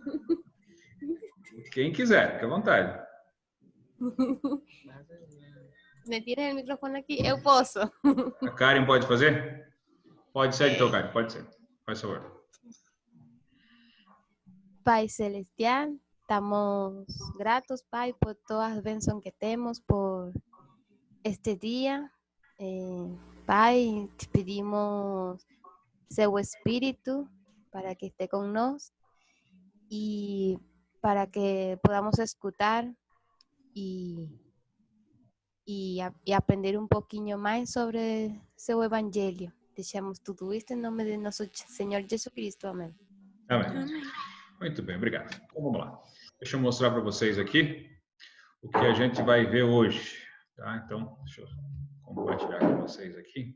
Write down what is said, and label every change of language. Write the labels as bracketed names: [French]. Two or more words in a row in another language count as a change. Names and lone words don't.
[Portuguese] Quem quiser, fique à vontade. Me tira o microfone aqui. Eu posso. A Karen pode fazer? Pode ser, então, Karen, pode ser. Faz favor. Pai Celestial, estamos gratos, Pai, [Spanish] por todas las bendiciones que tenemos, por este día. Pai, te pedimos seu espíritu para que esté con nosotros y para que podamos escuchar y aprender un poquinho más sobre seu evangelho. [Portuguese] Deixamos tudo isto em nome de nosso Senhor Jesus Cristo. Amém. Amém. Muito bem, obrigado. Então vamos lá. Deixa eu mostrar para vocês aqui o que a gente vai ver hoje. Tá? Então, deixa eu compartilhar com vocês aqui.